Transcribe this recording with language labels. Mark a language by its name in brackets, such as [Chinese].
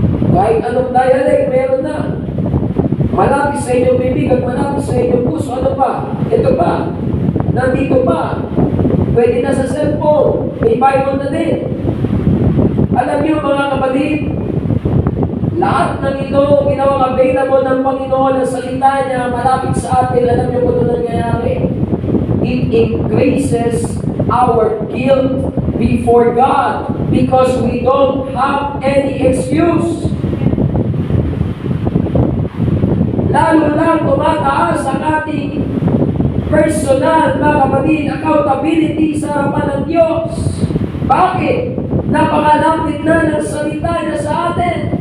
[Filipino] Kahit anong dialect, meron na. Malapit sa inyong bibig at malapit sa inyong puso. Ano pa? Ito pa. Nandito pa. Pwede na sa cellphone. May Bible na din. Alam niyo mga kapatid, lahat ng ito ginawang available ng Panginoon ang salita niya malapit sa atin. Alam niyo kung ito nangyayari. [English] It increases our guilt before God because we don't have any excuse. [Filipino] Lalo lang tumataas ang ating personal, mga kapatid, accountability sa harapan ng Diyos. Bakit? Napakalapit na ng salita niya sa atin.